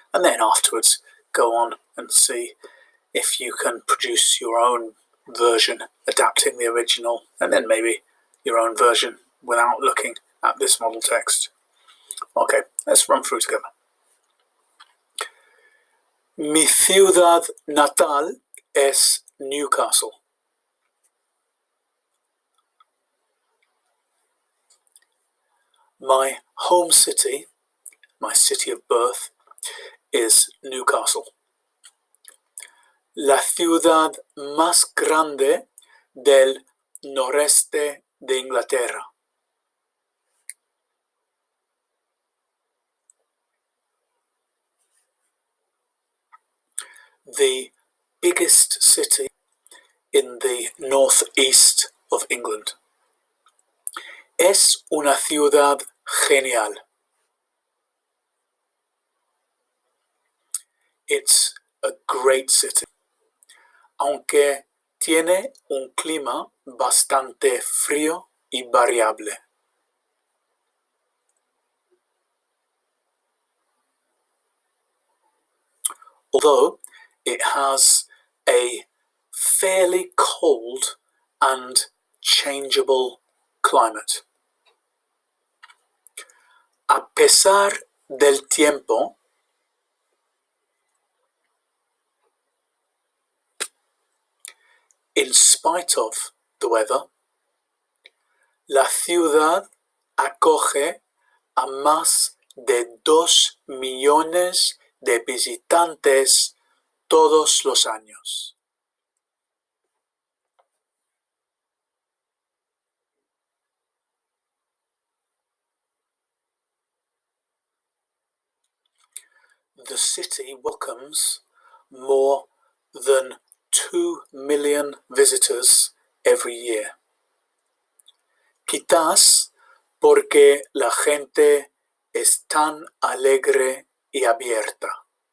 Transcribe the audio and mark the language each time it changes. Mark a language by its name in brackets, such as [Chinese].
[English] And then afterwards, go on and see if you can produce your own version, adapting the original, and then maybe your own version without looking at this model text. Okay, let's run through together. [Spanish] Mi ciudad natal es Newcastle. [English] My home city, my city of birth, is Newcastle. [Spanish] La ciudad más grande del noreste de Inglaterra. [English] The biggest city in the northeast of England. [Spanish] Es una ciudad genial. [English] It's a great city. [Spanish] Aunque tiene un clima bastante frío y variable. [English] Although it has a fairly cold and changeable climate. [Spanish] A pesar del tiempo, [English] in spite of the weather, [Spanish] la ciudad acoge a más de 2 millones de visitantes todos los años. [English] The city welcomes more than 2 million visitors every year. [Spanish] Quizás porque la gente es tan alegre y abierta.